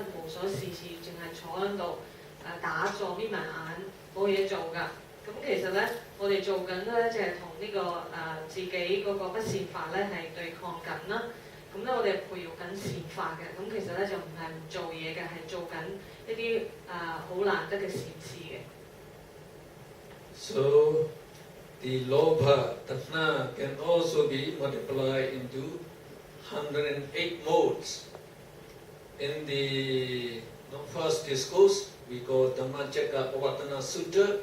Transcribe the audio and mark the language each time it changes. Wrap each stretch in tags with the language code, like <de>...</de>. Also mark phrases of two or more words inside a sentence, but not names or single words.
<yue>無所事事，淨係坐喺度打坐眯埋眼，冇嘢做㗎。咁其實咧，我哋做緊咧就係同呢個自己嗰個不善法咧係對抗緊啦。咁咧我哋培育緊善法嘅，咁其實咧就唔係唔做嘢嘅，係做緊一啲好難得嘅善事嘅。</yue> <en>So the</en> <pi>lobha, tanha</pi> <en>can also be multiplied into 108 modes. In the first discourse, we call Dhammacakkappavattana Sutta.</en>